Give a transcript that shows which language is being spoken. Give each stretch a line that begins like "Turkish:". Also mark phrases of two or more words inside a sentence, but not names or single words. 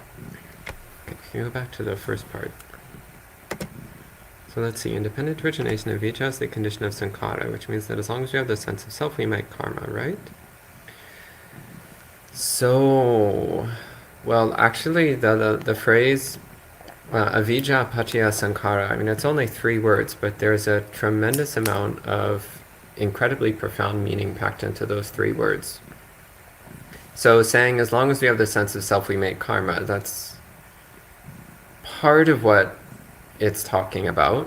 English: Can you go back to the first part? So let's see, independent origination of vijja is the condition of sankara, which means that as long as we have the sense of self, we make karma, right? So, well, actually, the phrase
Pali: avijja paccaya sankara,
English: I mean, it's only 3 words, but there's a tremendous amount of incredibly profound meaning packed into those 3 words. So saying as long as we have the sense of self, we make karma, that's part of what it's talking about.